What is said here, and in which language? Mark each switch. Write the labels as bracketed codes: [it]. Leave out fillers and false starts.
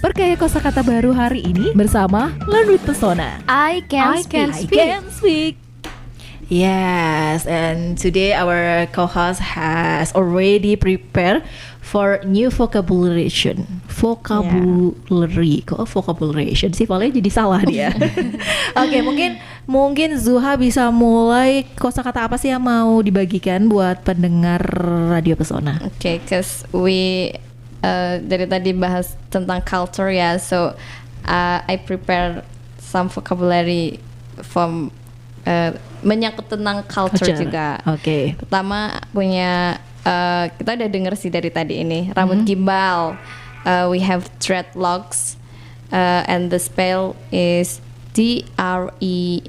[id] Perkaya kosakata baru hari ini bersama Learn with Pesona. [en] I can speak. Yes, and today our co-host has already prepared for new vocabulation. [id] Vocabulary, kok vocabulation sih? Paling jadi salah dia. Oke, mungkin Zuha bisa mulai, kosakata apa sih yang mau dibagikan buat pendengar Radio Pesona? [en] Okay, cause we [id] dari tadi bahas tentang culture ya, [en] so I prepare some vocabulary from [id] menyangkut tentang culture juga. Oke. Pertama punya kita udah denger sih dari tadi ini, rambut gimbal. [en] We have dreadlocks, and the spell is DREADLOCKS.